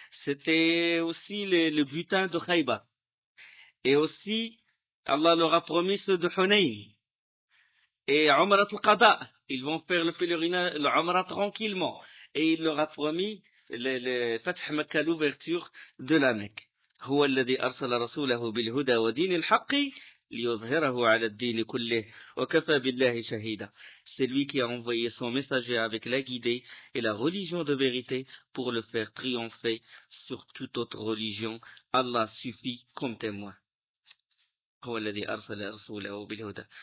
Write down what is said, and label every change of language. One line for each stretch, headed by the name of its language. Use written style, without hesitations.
French: C'était aussi le butin de Khaybar. Et aussi, Allah leur a promis ceux de Hunayn. Et Umrat al-Qada, ils vont faire le pèlerinage, le Umrah tranquillement. Et il leur a promis
Arabic: فتح مكة,
French: l'ouverture de la Mecque.
Arabic: هو الذي أرسل رسوله بالهدى ودين الحق ليظهره على الدين كله وكفى بالله شهيدا.
French: C'est lui qui a envoyé son messager avec la guidée et la religion de vérité pour le faire triompher sur toute autre religion. Allah suffit comme témoin.
Arabic: هو الذي أرسل رسوله بالهدى.